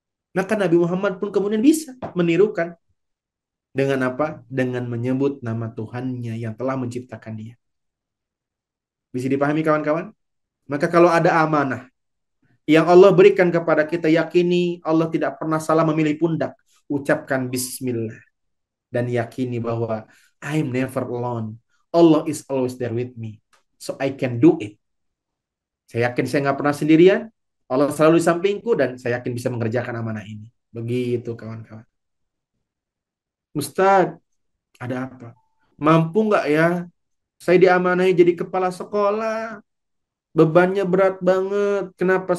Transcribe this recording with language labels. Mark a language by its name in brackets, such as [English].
[Indonesian] Maka Nabi Muhammad pun kemudian bisa menirukan. Dengan apa? Dengan menyebut nama Tuhannya yang telah menciptakan dia. Bisa dipahami kawan-kawan? Maka kalau ada amanah yang Allah berikan kepada kita, yakini Allah tidak pernah salah memilih pundak. Ucapkan bismillah. Dan yakini bahwa [English] I'm never alone. Allah is always there with me. So I can do it. [Indonesian] Saya yakin saya nggak pernah sendirian. Allah selalu di sampingku dan saya yakin bisa mengerjakan amanah ini. Begitu kawan-kawan. Ustadz, ada apa? Mampu nggak ya? Saya diamanahi jadi kepala sekolah. Bebannya berat banget. Kenapa?